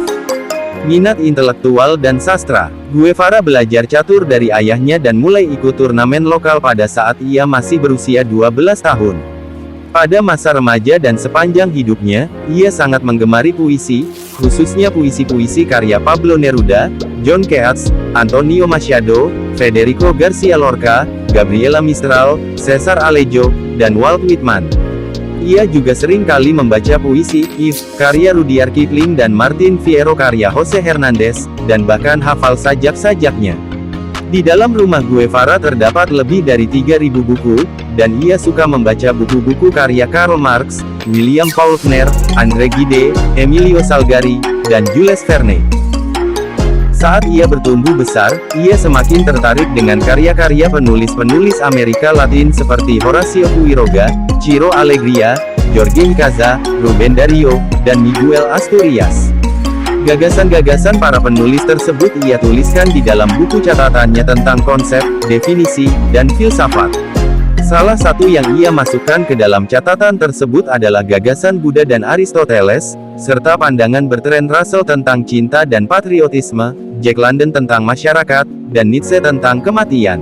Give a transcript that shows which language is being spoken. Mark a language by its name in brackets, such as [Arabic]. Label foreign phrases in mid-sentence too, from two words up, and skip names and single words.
[Indonesian] Minat intelektual dan sastra, Guevara belajar catur dari ayahnya dan mulai ikut turnamen lokal pada saat ia masih berusia 12 tahun. Pada masa remaja dan sepanjang hidupnya, ia sangat menggemari puisi, khususnya puisi-puisi karya Pablo Neruda, John Keats, Antonio Machado, Federico Garcia Lorca, Gabriela Mistral, Cesar Alejo, dan Walt Whitman. Ia juga sering kali membaca puisi, karya Rudyard Kipling dan Martin Fierro karya Jose Hernandez, dan bahkan hafal sajak-sajaknya. Di dalam rumah Guevara terdapat lebih dari 3.000 buku, dan ia suka membaca buku-buku karya Karl Marx, William Faulkner, André Gide, Emilio Salgari, dan Jules Verne. Saat ia bertumbuh besar, ia semakin tertarik dengan karya-karya penulis-penulis Amerika Latin seperti Horacio Quiroga, Ciro Alegria, Jorge Icaza, Rubén Darío, dan Miguel Asturias. Gagasan-gagasan para penulis tersebut ia tuliskan di dalam buku catatannya tentang konsep, definisi, dan filsafat. Salah satu yang ia masukkan ke dalam catatan tersebut adalah gagasan Buddha dan Aristoteles, serta pandangan Bertrand Russell tentang cinta dan patriotisme, Jack London tentang masyarakat, dan Nietzsche tentang kematian.